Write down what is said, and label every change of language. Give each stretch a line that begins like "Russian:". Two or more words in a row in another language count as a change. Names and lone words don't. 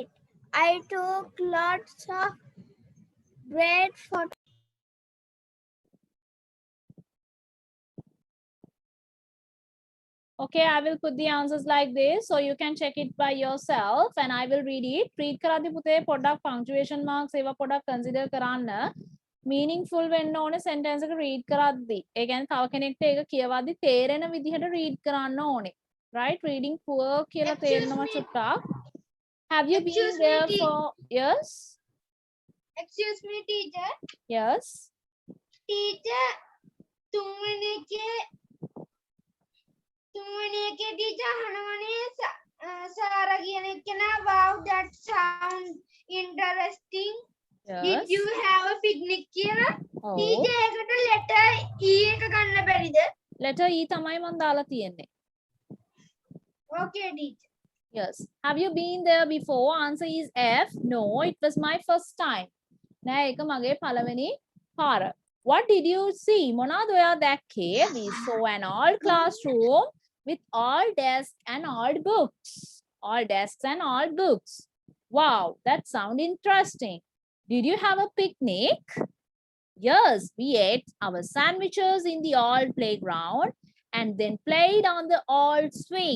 English: I took lots of great photos. Okay, I will put the answers like this so you can check it by yourself and I will read it.
Sinhala: Read කරද්දී පුතේ පොඩ්ඩක්
English: punctuation marks
Sinhala: ඒවා පොඩ්ඩක් consider කරන්න. Meaningful වෙන්න ඕනේ sentence එක read කරද්දී. ඒ කියන්නේ තව කෙනෙක්ට ඒක කියවද්දී තේරෙන විදිහට read කරන්න ඕනේ.
English: Right? Reading poor
Sinhala: කියලා තේරෙනවා චුට්ටක්.
English: Have you been there for? Yes? Excuse me, teacher. Yes. Teacher,
Sinhala: තුන්වෙනි එකේ teacher අහනවනේ සාරා කියන එක්කෙනා
English: wow that sound interesting. Yes. Did you have a picnic
Sinhala: කියලා?
English: Oh.
Sinhala: Teacher ඒකට
English: letter E
Sinhala: එක ගන්න බැරිද?
English: Letter E
Sinhala: තමයි මම දාලා තියෙන්නේ.
English: Okay, teacher. Yes. Have you been there before? Answer is F. No, it was my first time.
Sinhala: නෑ ඒක මගේ පළවෙනි පාර.
English: What did you see?
Sinhala: මොනවද ඔයා දැක්කේ?
English: We saw an old classroom with all desks and old books. All desks and all books. Wow, that sounds interesting. Did you have a picnic? Yes, we ate our sandwiches in the old playground and then played on the old swing.